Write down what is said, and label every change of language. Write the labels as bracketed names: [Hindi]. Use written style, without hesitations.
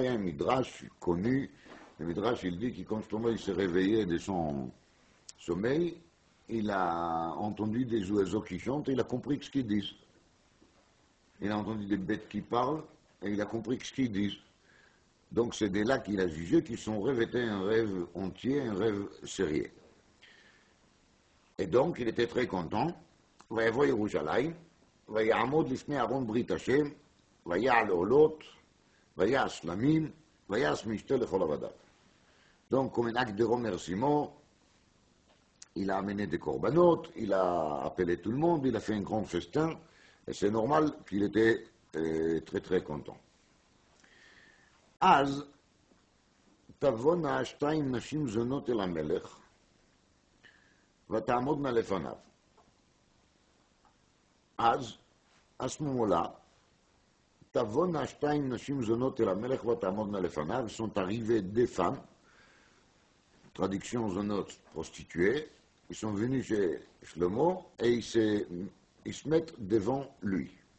[French] Il y a un Midrash connu. Le Midrash, il dit que quand Shlomo il s'est réveillé de son sommeil, il a entendu des oiseaux qui chantent et il a compris ce qu'ils disent. Il a entendu des bêtes qui parlent et il a compris ce qu'ils disent. Donc c'est de là qu'il a jugé que son rêve était un rêve entier, un rêve sérieux. Et donc il était très content. [Hebrew] ויבוא ירושלים, ויעמוד לפני ארון ברית השם, ויעל עולות, ויעש שלמים, ויעש משתה לכל עבדיו. [French] Donc comme un acte de remerciement, il a amené des corbanotes, il a appelé tout le monde, il a fait un grand festin, et c'est normal qu'il était très très content. [Hebrew] אז תבואנה שתיים נשים זונות אל המלך, ותעמודנה לפניו. אז, [French] à ce moment-là, [Hebrew] תבואנה שתיים נשים זונות אל המלך ותעמודנה לפניו, [French] sont arrivées des femmes, traduction zonotes, prostituées, ils sont venus chez Shlomo et ils se mettent devant lui.